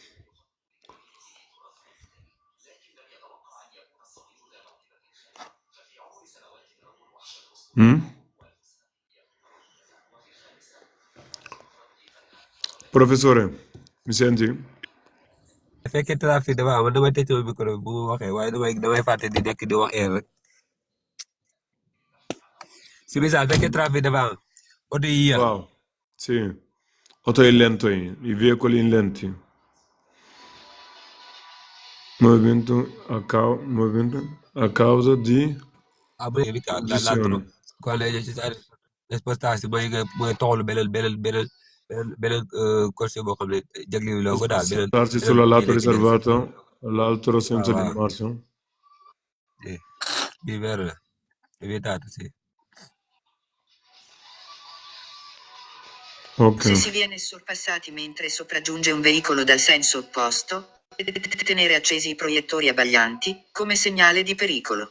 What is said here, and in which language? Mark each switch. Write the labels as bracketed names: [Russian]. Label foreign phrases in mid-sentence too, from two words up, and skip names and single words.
[Italian] Professore, mi senti? [Wolof] su fekkee trafic dafa am man damay tëj sama micro bi bu ma waxee waaye damay fàtte di nekk di wax rek. Si misaal fekkee trafic dafa am oto yi yéex. [Italian] Wow. Sì. Auto in lento, i veicoli in lenti. Movimento a causa di l'altro congestione. quando è necessario spostarsi [Wolof] mooy toxlu beneen corsia boo xam ne jaglewuloo ko daal beneen [Italian] Spostarsi sul lato [Wolof] nekk [Italian] riservato all'altro senso di [Wolof] waaw [Italian] marcia. sì bii vero la è vietato sì. Ok. Se si viene sorpassati mentre sopraggiunge un veicolo dal senso opposto, tenere accesi i proiettori abbaglianti, come segnale di pericolo.